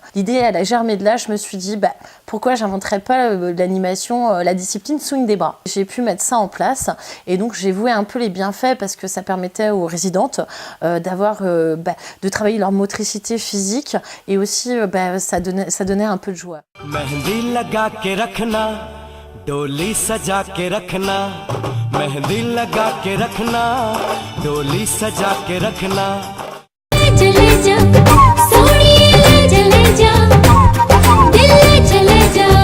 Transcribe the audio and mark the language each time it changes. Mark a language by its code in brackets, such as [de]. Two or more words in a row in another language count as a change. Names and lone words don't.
[fr] L'idée, elle a germé de là, je me suis dit, pourquoi j'inventerais pas l'animation, la discipline Swing des bras. J'ai pu mettre ça en place et donc j'ai voué un peu les bienfaits parce que ça permettait aux résidentes de travailler leur motricité physique et aussi ça donnait un peu de joie. [hi] मेहंदी लगा के रखना, डोली सजा के रखना, मेहंदी लगा के रखना, डोली सजा के रखना. चले जा सोनिए चले जा दिल चले जा